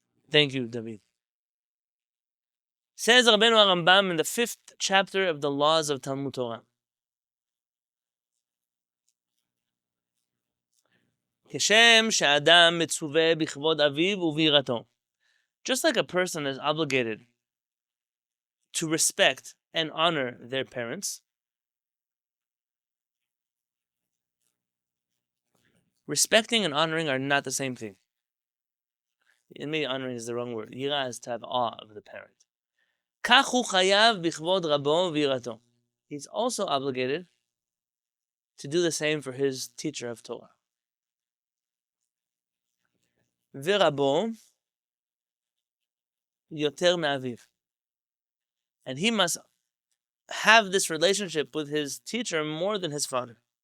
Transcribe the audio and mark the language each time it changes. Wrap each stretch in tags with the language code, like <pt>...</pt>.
<en>Thank you, David. Says Rabbeinu Rambam in the 5th chapter of the laws of Talmud Torah.</en> <he>כשם שאדם מצווה בכבוד אביו וביראתו.</he> <en>Just like a person is obligated to respect and honor their parents, respecting and honoring are not the same thing. In me, honoring is the wrong word. Yira is to have awe of the parent.</en> <he>כך הוא חייב בכבוד רבו ויראתו.</he> <en>He's also obligated to do the same for his teacher of Torah.</en> <he>ורבו יותר מאביו.</he> <en>And he must have this relationship with his teacher more than his father.</en>